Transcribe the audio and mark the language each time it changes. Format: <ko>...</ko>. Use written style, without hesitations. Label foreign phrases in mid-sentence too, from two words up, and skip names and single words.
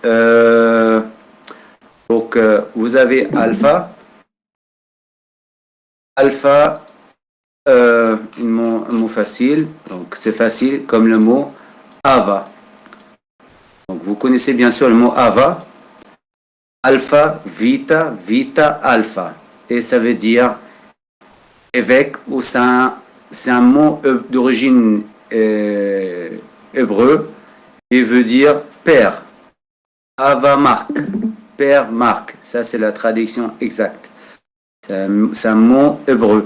<fr>Donc, vous avez alpha. Alpha, un mot facile. Donc, c'est facile comme le mot Ava. Donc, vous connaissez bien sûr le mot Ava. Alpha, vita, vita, alpha. Et ça veut dire évêque, ou c'est un mot d'origine hébreu et veut dire père. Ava Marc. Père Marc, ça c'est la traduction exacte. C'est un mot hébreu.</fr>